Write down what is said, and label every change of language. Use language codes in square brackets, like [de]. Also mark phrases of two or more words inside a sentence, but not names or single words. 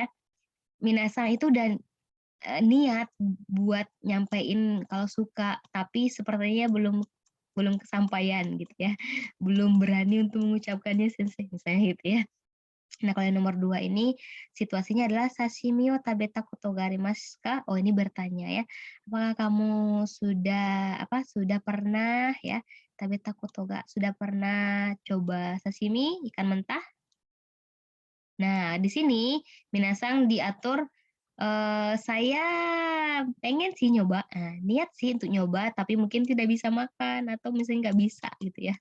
[id] Minasang itu udah, niat buat nyampein kalau suka, tapi sepertinya belum belum kesampaian gitu ya. Belum berani untuk mengucapkannya sensei, misalnya gitu ya. Nah, kalau yang nomor 2 ini situasinya adalah [ja] "刺身を食べたことがありますか?" [id] Oh, ini bertanya ya, "Apakah kamu sudah pernah ya, [ja] 食べたことが, [id] sudah pernah coba sashimi, ikan mentah?" Nah, di sini minasang diatur, "Saya pengen sih nyoba." Niat sih untuk nyoba, tapi mungkin tidak bisa makan atau misalnya nggak bisa gitu ya.